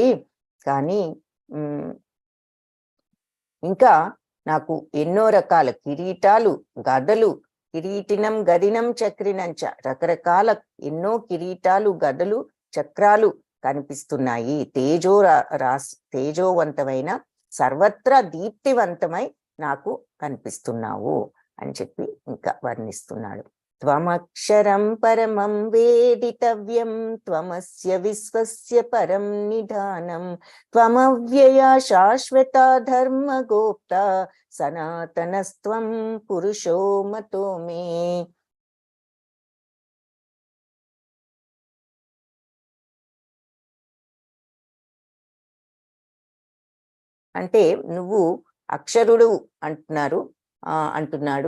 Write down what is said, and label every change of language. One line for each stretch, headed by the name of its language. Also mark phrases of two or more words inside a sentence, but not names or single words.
Telugu: కానీ ఇంకా నాకు ఎన్నో రకాల కిరీటాలు గదలు,
Sanskrit: కిరీటినం గదినం చక్రినంచ
Telugu: రకరకాల ఎన్నో కిరీటాలు గదలు చక్రాలు కనిపిస్తున్నాయి. తేజోవంతమైన సర్వత్రా దీప్తివంతమై నాకు కనిపిస్తున్నావు అని చెప్పి ఇంకా వర్ణిస్తున్నాడు.
Sanskrit: త్వమక్షరం పరమం వేదితవ్యం త్వమస్య విశ్వస్య పరం నిధానం త్వమవ్యయ శాశ్వత ధర్మగోప్త సనాతనస్త్వం పురుషో మతో మే.
Telugu: అంటే నువ్వు అక్షరుడు అంటున్నాడు.